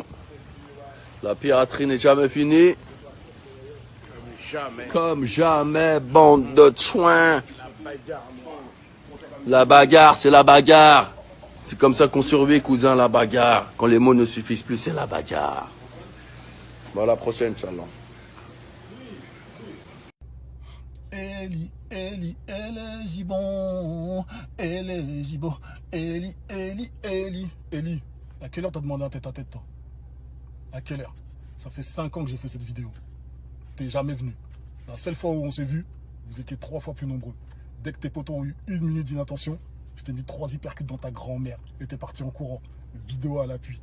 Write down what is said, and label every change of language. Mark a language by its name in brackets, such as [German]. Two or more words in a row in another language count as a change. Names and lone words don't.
[French] La piraterie n'est jamais finie. Comme jamais, bande de chouins. La bagarre, c'est la bagarre. C'est comme ça qu'on survit, cousin, la bagarre. Quand les mots ne suffisent plus, c'est la bagarre. Bon, à la prochaine, Inch'Allah. Eli, Eli, Eli, Gibon. Eli, Gibon. Eli, Eli, Eli. Eli, à quelle heure t'as demandé un tête-à-tête, toi? À quelle heure? Ça fait 5 ans que j'ai fait cette vidéo. T'es jamais venu. La seule fois où on s'est vu, vous étiez 3 fois plus nombreux. Dès que tes potos ont eu 1 minute d'inattention, je t'ai mis 3 hypercutes dans ta grand-mère et t'es parti en courant. Vidéo à l'appui.